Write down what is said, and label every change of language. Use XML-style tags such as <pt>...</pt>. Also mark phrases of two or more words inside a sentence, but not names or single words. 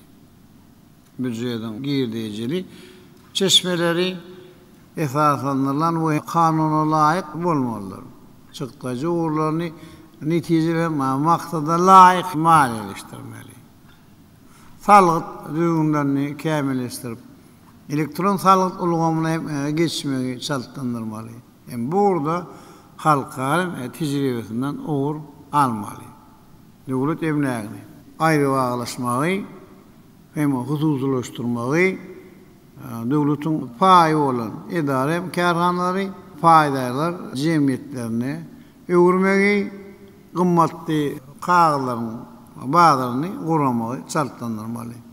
<tk>Büdjetiň girdejili çeşmeleri esaslandyrylan we kanuna laýyk bolmalydyr. Çykdagy urlaryny netijeler maksada laýyk maliýeleşdirmeli. Salyk düzgünlerini kämilleşdirip elektron salyk ulgamyna geçmegi çaltandyrmaly.</tk> <tr>Hem burada halkların tecrübesinden uğur almalı.</tr> <tk>Döwlet emnägini aýry baglaşmagy hem hususlaşdyrmagy, döwletiň paýy bolan idare kärhanlary, paýdalar jemgyýetlerini öwürmegi, gymmatly kaglaryň bazarını guramagy çaltandyrmaly.</tk>